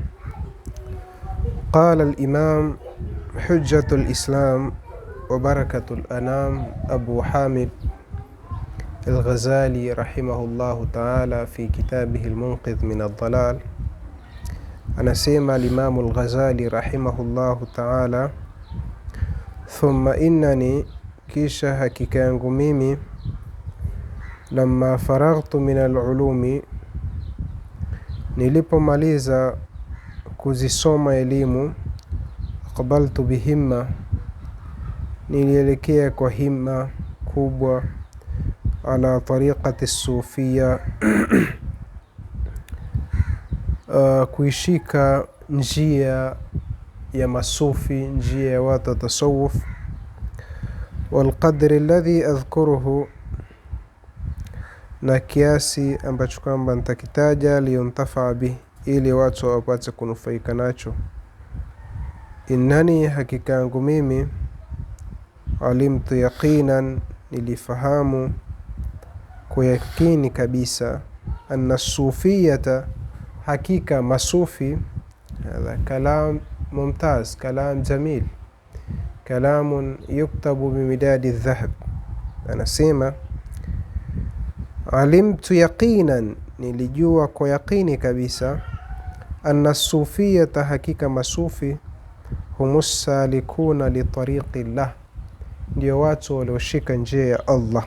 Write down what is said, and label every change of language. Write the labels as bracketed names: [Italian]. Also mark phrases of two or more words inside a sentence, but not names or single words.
[Arabic] قال الإمام حجة الإسلام وبركة الأنام أبو حامد الغزالي رحمه الله تعالى في كتابه المنقذ من الضلال. anasema الإمام الغزالي رحمه الله تعالى: ثم إنني [Swahili] kisha hakika yangu mimi [Arabic] لما فرغت من العلوم, [Swahili] nilipomaliza kuzisoma elimu, [Arabic] أقبلت بهمة, [Swahili] nilielekea kwa himma kubwa, [Arabic] على طريقة الصوفية, [Swahili] kuishika njia ya masufi, njia ya watu tasawuf. [Arabic] والقدر الذي أذكره, [Swahili] na kiasi ambacho kwamba nitakitaja, [Arabic] لينتفع به, [Swahili] ili watu wapate kunufaika nacho. Innani, hakika yangu mimi, [Arabic] علمت يقينا, [Swahili] nilifahamu kwa yakini kabisa, [Arabic] أن الصوفية, [Swahili] hakika masufi. [Arabic] هذا كلام ممتاز، كلام جميل, كلام يكتب بمداد ذهب. [Swahili] Anasema [Arabic] علمت يقينا, [Swahili] nilijua kwa yaqini kabisa, [Arabic] أن الصوفية, [Swahili] hakika masufi, [Arabic] هم السالكون لطريق الله, [Swahili] ndio watu walioshika njia ya Allah.